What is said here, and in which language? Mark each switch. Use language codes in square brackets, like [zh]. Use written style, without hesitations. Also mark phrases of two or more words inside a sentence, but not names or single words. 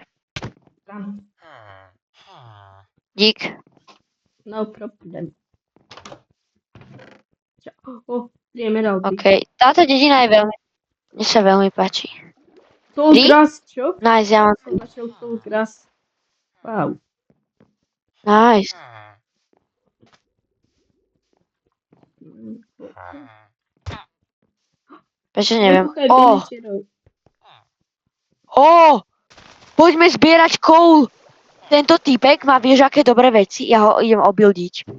[sk] Tam. Dík. [en] No problem. Emeraldy. [sk] OK, táto dedina je mne sa veľmi páči. [en] Tall grass, čo? [sk] Nice, ja mám... Som našiel [en] tall grass. [sk] Wow. [en] Nice. [sk] Prečo neviem. Poďme zbierať coal. Tento týpek má, vieš, aké dobré veci. Ja ho idem obildiť.